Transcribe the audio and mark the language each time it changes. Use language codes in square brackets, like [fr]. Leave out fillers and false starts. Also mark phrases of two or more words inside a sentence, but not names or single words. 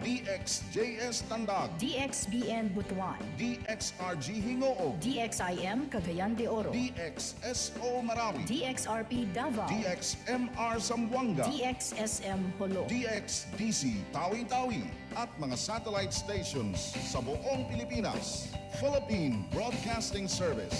[tl] DXJS Tandag. DXBN Butuan. DXRG Hingoog. DXIM Cagayan de Oro. DXSO Marawi. DXRP Davao. DXMR Zamboanga. DXSM Holo. DXDC Tawi-Tawi at mga satellite stations sa buong Pilipinas. Philippine Broadcasting Service.